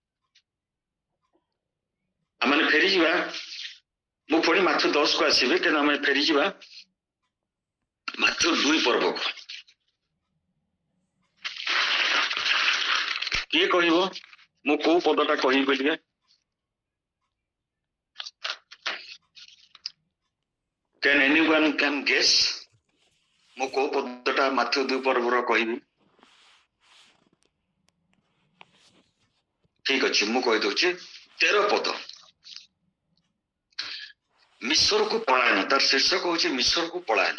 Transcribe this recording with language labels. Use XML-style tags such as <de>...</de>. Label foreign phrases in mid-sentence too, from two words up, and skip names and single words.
<or>ଆମେ ଫେରିଯିବା, ମୁଁ ପୁଣି ମାତ୍ର 10 କୁ ଆସିବି, କିନ୍ତୁ ଆମେ ଫେରିଯିବା ମାତ୍ର 2 ପର୍ବକୁ। କିଏ କହିବ ମୁଁ କୋଉ ପଦଟା କହିବି ଟିକେ?</or> <en>Can anyone can guess?</en> <or>ମୁଁ କୋଉ ପଦଟା ମାତ୍ର 2 ପର୍ବର କହିବି? ଠିକ ଅଛି, ମୁଁ କହିଦଉଛି 13 ପଦ। ମିଶରକୁ ପଳାୟନ, ତାର ଶୀର୍ଷକ ହଉଛି ମିଶରକୁ ପଳାୟନ।</or>